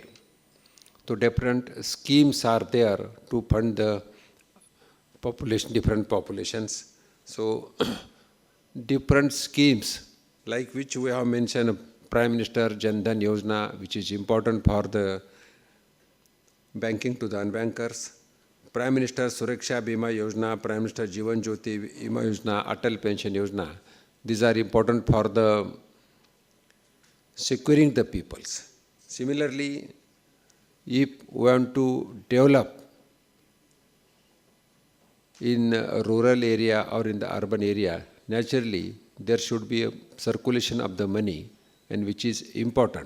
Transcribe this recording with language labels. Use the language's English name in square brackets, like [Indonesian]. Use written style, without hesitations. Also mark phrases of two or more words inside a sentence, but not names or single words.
[English] So different schemes are there to fund the population, different populations. So different schemes like which we have mentioned, Prime Minister Jan Dhan Yojana, which is important for the banking to the unbankers, Prime Minister Suraksha Bima Yojana, Prime Minister Jeevan Jyoti Bima Yojana, Atal Pension Yojana. These are important for the securing the peoples. Similarly, if we want to develop in a rural area or in the urban area, naturally there should be a circulation of the money, and which is important.